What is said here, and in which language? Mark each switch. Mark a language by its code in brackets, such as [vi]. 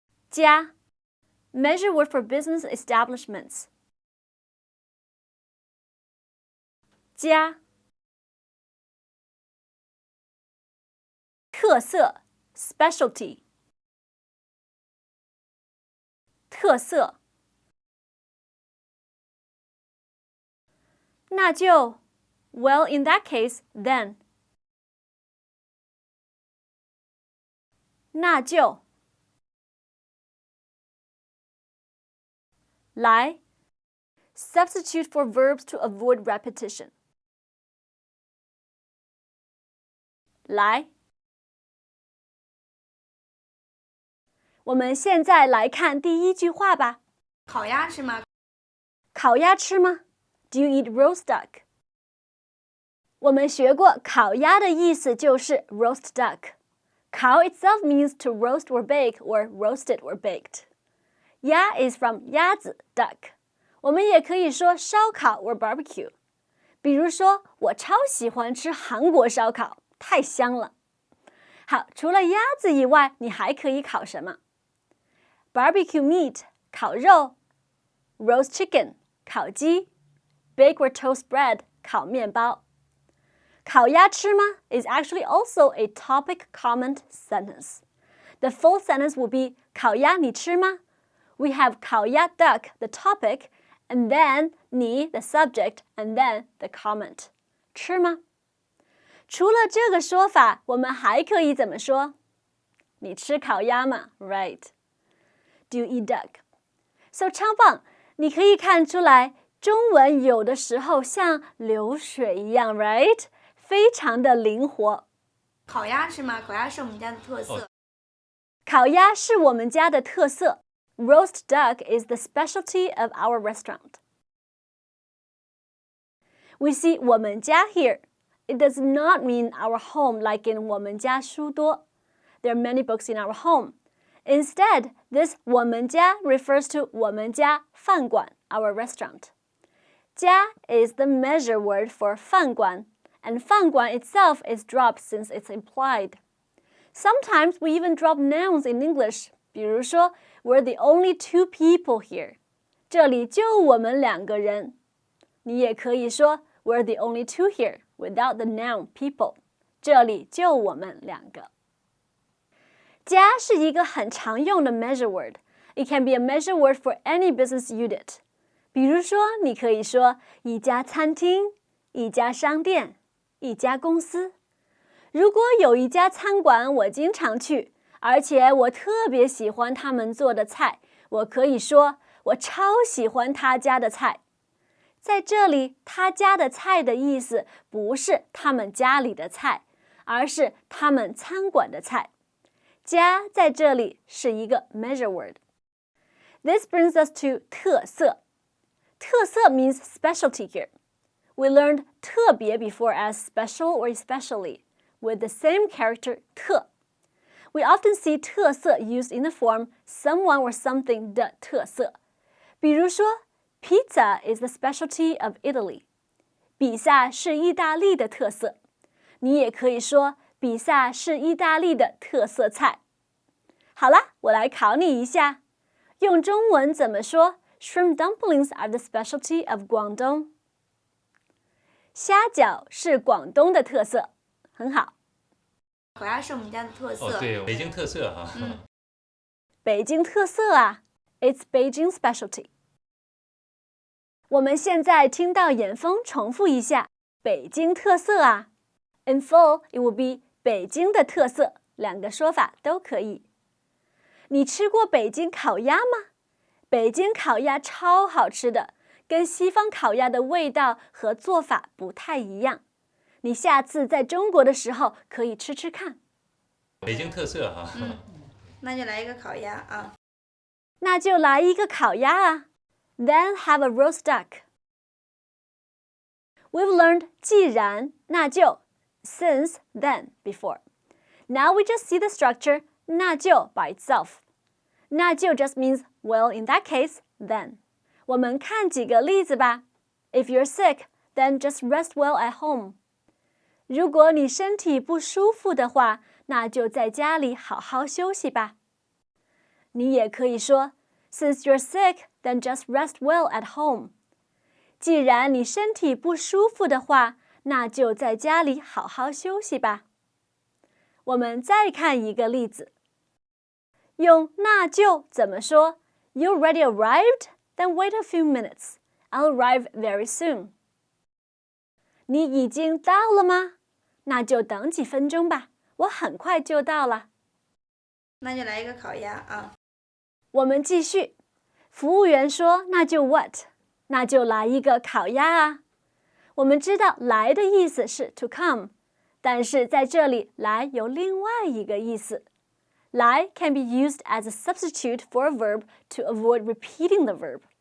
[en] 家 measure word for business establishments. [zh] 家特色 specialty. [en] 特色那就 well in that case then. 那就来 substitute for verbs to avoid repetition. [zh] 来我们现在来看第一句话吧。烤鸭吃吗？烤鸭吃吗？ [en] Do you eat roast duck? [zh] 我们学过烤鸭的意思就是 roast duck. [en] 烤 itself means to roast or bake or roasted or baked. 鸭 is from 鸭子 duck. [zh] 我们也可以说烧烤 [en] or barbecue. [zh] 比如说我超喜欢吃韩国烧烤，太香了。好，除了鸭子以外，你还可以烤什么？ [en] Barbecue meat 烤肉， roast chicken 烤鸡， bake or toast bread 烤面包。烤鸭吃吗 is actually also a topic comment sentence. The full sentence will be [zh] 烤鸭你吃吗 [en] We have 烤鸭 duck, the topic, and then 你 the subject, and then the comment. [zh] 吃吗？除了这个说法，我们还可以怎么说？你吃烤鸭吗 [en] Right. Do you eat duck? [zh] So 超棒，你可以看出来，中文有的时候像流水一样 [en] Right? [zh] 非常的灵活。烤鸭吃吗？烤鸭是我们家的特色。烤鸭是我们家的特色。 [en] Roast duck is the specialty of our restaurant. We see 我们家 here. It does not mean our home like in [zh] 我们家书多. [en] There are many books in our home. Instead, this 我们家 refers to [zh] 我们家饭馆 [en] our restaurant. 家 is the measure word for 饭馆and 饭馆 itself is dropped since it's implied. Sometimes we even drop nouns in English. [zh] 比如说 [en] we're the only 2 people here. [zh] 这里就我们2个人。你也可以说 [en] we're the only 2 here without the noun people. [zh] 这里就我们2个。家是一个很常用的 measure word. [en] It can be a measure word for any business unit. [zh] 比如说你可以说一家餐厅，一家商店，一家公司。如果有一家餐馆我经常去，而且我特别喜欢他们做的菜，我可以说我超喜欢他家的菜。在这里，他家的菜的意思不是他们家里的菜，而是他们餐馆的菜。家在这里是一个 measure word. [en] This brings us to 特色。 特色 means specialty here. We learned [zh] 特别 [en] before as special or especially, with the same character 特。 We often see 特色 used in the form someone or something 的特色。 [zh] 比如说 [en] Pizza is the specialty of Italy. [zh] 比萨是意大利的特色。你也可以说比萨是意大利的特色菜。好啦，我来考你一下，用中文怎么说 [en] Shrimp dumplings are the specialty of Guangdong. [zh] 虾饺是广东的特色，很好。烤鸭是我们家的特色。哦，对，北京特色哈。北京特色啊 ， [en] It's Beijing specialty。 [zh] 我们现在听到严峰重复一下北京特色啊 ， [en] In full it will be [zh] 北京的特色，两个说法都可以。你吃过北京烤鸭吗？北京烤鸭超好吃的，跟西方烤鸭的味道和做法不太一样。你下次在中国的时候可以吃吃看。北京特色哈。那就来一个烤鸭啊。那就来一个烤鸭啊。 [en] Then have a roast duck. We've learned 既然那就 since then before. Now we just see the structure 那就 by itself. 那就 just means well in that case then. [zh] 我们看几个例子吧。 [en] If you're sick, then just rest well at home. [zh] 如果你身体不舒服的话，那就在家里好好休息吧。你也可以说 [en] Since you're sick, then just rest well at home. [zh] 既然你身体不舒服的话，那就在家里好好休息吧。我们再看一个例子，用那就怎么说 [en] You already arrived? Then wait a few minutes. I'll arrive very soon. [zh] 你已经到了吗？那就等几分钟吧，我很快就到了。那就来一个烤鸭啊。我们继续。服务员说那就 what？ 那就来一个烤鸭啊。我们知道来的意思是 [en] to come， [zh] 但是在这里来有另外一个意思。 [en] 来 can be used as a substitute for a verb to avoid repeating the verb.